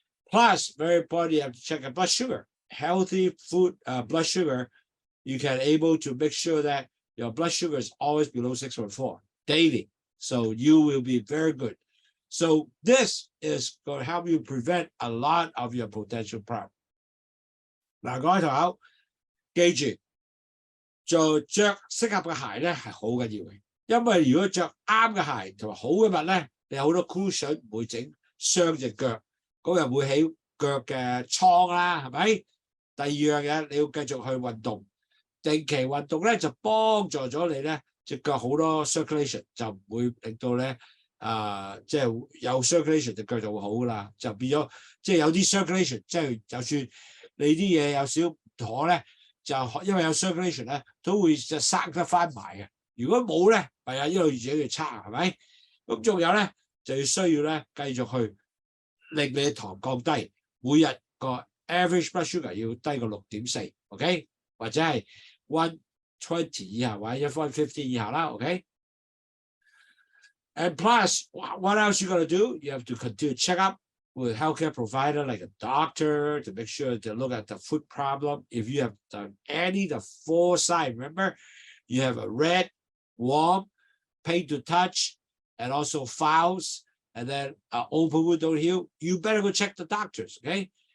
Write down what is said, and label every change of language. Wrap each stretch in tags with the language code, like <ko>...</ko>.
<en>Plus, very important, you have to check your blood sugar. Healthy food, blood sugar, you can able to make sure that your blood sugar is always below 6.4 daily. So you will be very good. So this is going to help you prevent a lot of your potential problem.</en> <yue>嗱，各位同學，記住，就着適合嘅鞋咧係好緊要嘅，因為如果着啱嘅鞋同埋好嘅襪咧，你有好多 cushion 唔會整傷隻腳，咁又唔會起腳嘅瘡啦，係咪？第二樣嘢你要繼續去運動，定期運動咧就幫助咗你咧隻腳好多 circulation， 就唔會令到咧即係有 circulation 隻腳就會好噶啦，就變咗即係有啲 circulation， 即係就算你啲嘢有少唔妥咧。就因為有 circulation 咧，都會就生得翻埋嘅。如果冇咧，係啊，一路自己越差，係咪？咁仲有咧，就要需要咧繼續去令你嘅糖降低，每日個</yue> <en>average blood sugar</en> <yue>要低過 6.4 ，OK？或者係120以下，或者115以下啦 ，OK？</yue> <en>And plus, what else you gotta do? You have to continue check up with healthcare provider like a doctor to make sure to look at the foot problem. If you have done any the 4 signs, remember, you have a red, warm, pain to touch, and also fouls, and then open wound don't heal, you better go check the doctors, okay?</en>